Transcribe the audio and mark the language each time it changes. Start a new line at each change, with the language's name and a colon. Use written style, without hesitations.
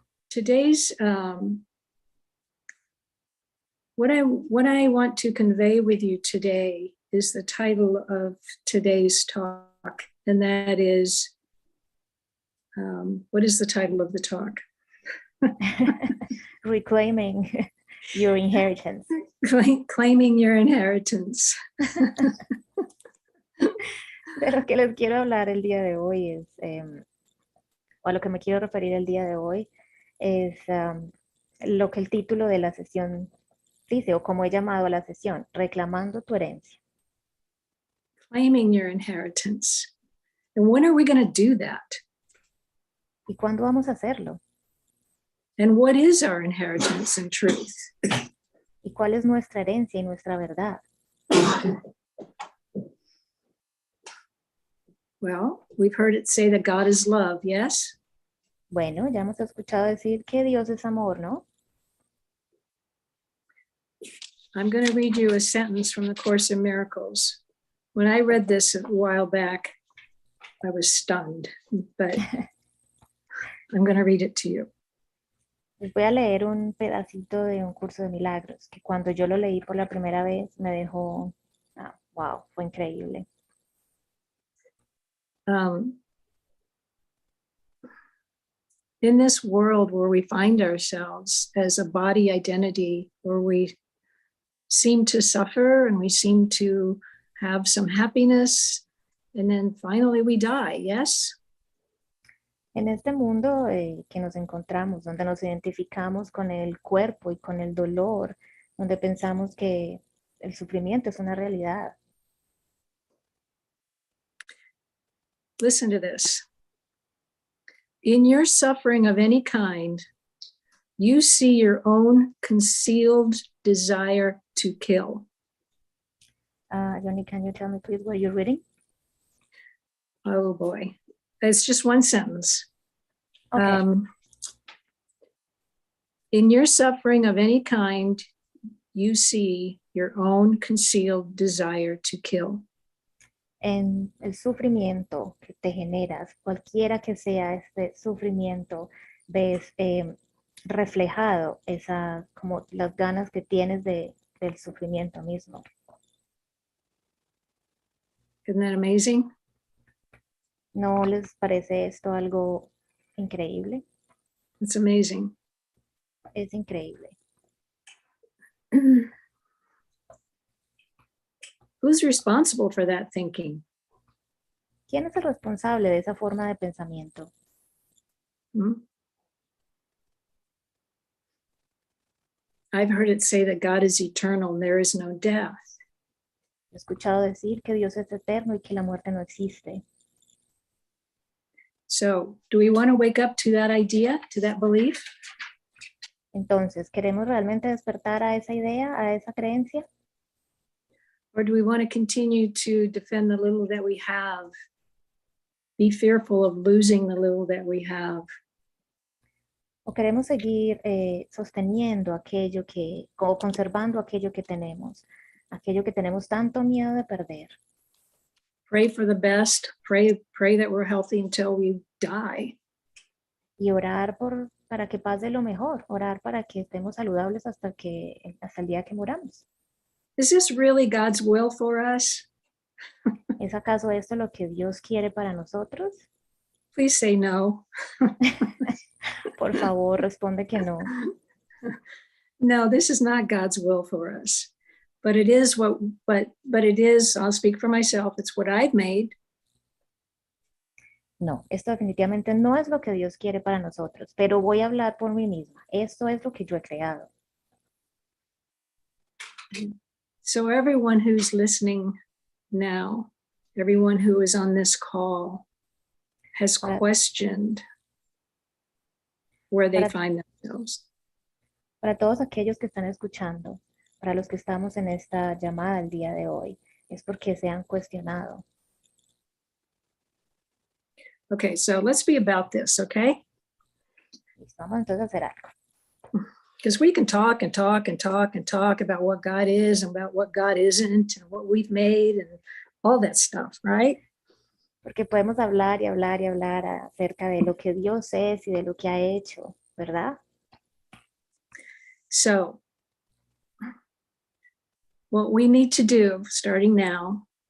English: Today's, what I want to convey with you today is the title of today's talk, and that is, what is the title of the talk? Reclaiming your inheritance. Claiming your inheritance.
Spanish: De lo que les quiero hablar el día de hoy es, o a lo que me quiero referir el día de hoy, es lo que el título de la sesión dice, o como he llamado a la sesión, Reclamando tu herencia.
English: Claiming your inheritance. And when are we going to do that?
Spanish: ¿Y cuándo vamos a hacerlo?
English: And what is our inheritance in truth?
Spanish: ¿Y cuál es nuestra herencia y nuestra verdad?
English: Well, we've heard it say that God is love, yes?
Spanish: Bueno, ya hemos escuchado decir que Dios es amor, ¿no?
English: I'm going to read you a sentence from the Course in Miracles. When I read this a while back, I was stunned, but I'm going to read it to you.
Spanish: Les voy a leer un pedacito de un curso de milagros que cuando yo lo leí por la primera vez me dejó, wow, fue increíble.
English: In this world where we find ourselves as a body identity, where we seem to suffer and we seem to have some happiness, and then finally we die, yes?
Spanish: En este mundo que nos encontramos, donde nos identificamos con el cuerpo y con el dolor, donde pensamos que el sufrimiento es una realidad.
English: Listen to this. In your suffering of any kind, you see your own concealed desire to kill. Joany, can you tell me please what you're reading? Oh boy, it's just one sentence. Okay. In your suffering of any kind, you see your own concealed desire to kill.
Spanish: En el sufrimiento que te generas, cualquiera que sea este sufrimiento, ves reflejado esa, como las ganas que tienes del sufrimiento mismo.
English: Isn't that amazing?
Spanish: ¿No les parece esto algo increíble?
English: It's amazing.
Spanish: Es increíble.
English: Who's responsible for that thinking?
Spanish: ¿Quién es el responsable de esa forma de pensamiento?
English: I've heard it say that God is eternal and there is no death.
Spanish: He escuchado decir que Dios es eterno y que la muerte no existe.
English: So, do we want to wake up to that idea, to that belief?
Spanish: Entonces, ¿queremos realmente despertar a esa idea, a esa creencia?
English: Or do we want to continue to defend the little that we have? Be fearful of losing the little that we have?
Spanish: ¿O queremos seguir sosteniendo aquello o conservando aquello que tenemos tanto miedo de perder?
English: Pray for the best, pray that we're healthy until we die.
Spanish: Y orar para que pase lo mejor, orar para que estemos saludables hasta el día que muramos.
English: Is this really God's will for us?
Spanish: ¿Es acaso esto lo que Dios quiere para nosotros?
English: Please say no.
Spanish: Por favor, responde que no.
English: No, this is not God's will for us. But it is but it is, I'll speak for myself, it's what I've made.
Spanish: No, esto definitivamente no es lo que Dios quiere para nosotros, pero voy a hablar por mí misma. Esto es lo que yo he creado.
English: So everyone who's listening now, everyone who is on this call has questioned where they find themselves.
Spanish: Para todos aquellos que están escuchando, para los que estamos en esta llamada el día de hoy, es porque se han cuestionado.
English: Okay, so let's be about this, okay?
Spanish: Listo, vamos entonces a hacer algo.
English: Because we can talk and talk and talk and talk about what God is and about what God isn't and what we've made and all that stuff, right?
Spanish: Porque podemos hablar y hablar y hablar acerca de lo que Dios es y de lo que ha hecho, ¿verdad?
English: So, what we need to do starting now